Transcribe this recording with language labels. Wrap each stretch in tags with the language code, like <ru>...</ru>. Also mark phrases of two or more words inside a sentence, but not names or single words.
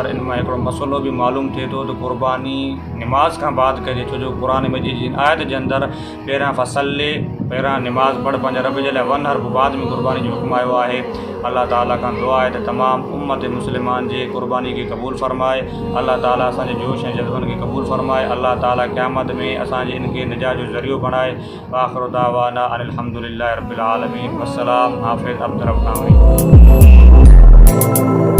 <sd>इन मां हिकिड़ो मसइलो बि मालूम थिए थो त क़ुर्बानी निमाज़ खां बाद कजे, छो जो क़ुर मजीद जी आयत जे अंदरि पहिरियां फ़सल्लि पहिरां निमाज़ पढ़ पंहिंजा रब जे लाइ वन हर पोइ बाद में क़ुर्बानी जो हुकुम आयो आहे। अल्लाह ताला खां दुआ आहे त तमामु उम्मत मुस्लिमान जे क़ुर्बानी खे क़बूल फ़रमाए। अल्लाह ताला असांजे जोश ऐं जज़्बनि खे क़बूल फ़रमाए। अल्लाह ताला क़यामत में असांजे इनखे निजात जो ज़रियो बणाए।</sd> <ar>آخر دعوانا أن الحمد لله رب العالمين.</ar> <sd>वस्सलाम। हाफ़िज़ अब्दुर रऊफ़ टांवरी।</sd>